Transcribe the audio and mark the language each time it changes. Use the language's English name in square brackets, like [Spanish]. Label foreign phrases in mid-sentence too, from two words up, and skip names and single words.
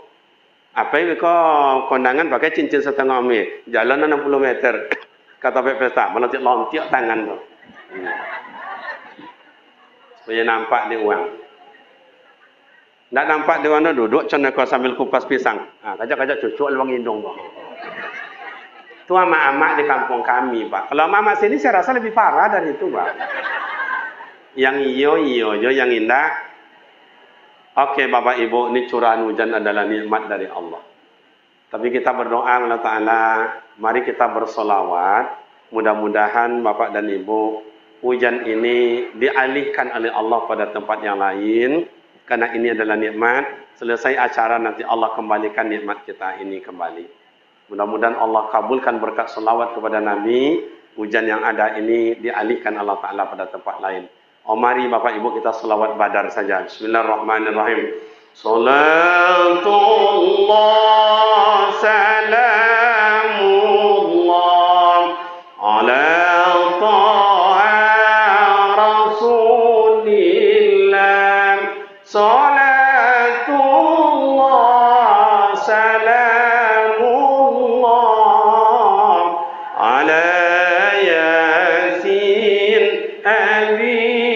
[Minangkabau] Apa yang kau kondangan pakai cincin setengah mil, jalan 60 meter, kata pesta, melontiak tangan tu, supaya nampak dia uang. Tak nampak dia uang duduk, cina kau sambil kupas pisang, kajak-kajak cucuk luang hidung tu. Itu amak-amak di kampung kami, Pak. [Indonesian] Kalau amak-amak sini saya rasa lebih parah dari itu, Pak. Yang iyo je, yang indah. Okey Bapak Ibu, ini curahan hujan adalah nikmat dari Allah. Tapi kita berdoa kepada Ta'ala, mari kita bersolawat. Mudah-mudahan Bapak dan Ibu, hujan ini dialihkan oleh Allah pada tempat yang lain. Karena ini adalah nikmat. Selesai acara nanti Allah kembalikan nikmat kita ini kembali. Mudah-mudahan Allah kabulkan berkat solawat kepada Nabi. Hujan yang ada ini dialihkan Allah Ta'ala pada tempat lain. Mari Bapak Ibu kita selawat badar saja. [Arabic] بسم الله الرحمن الرحيم. صلاة الله سلام الله على طه رسول الله. صلاة الله سلام الله على يس أبي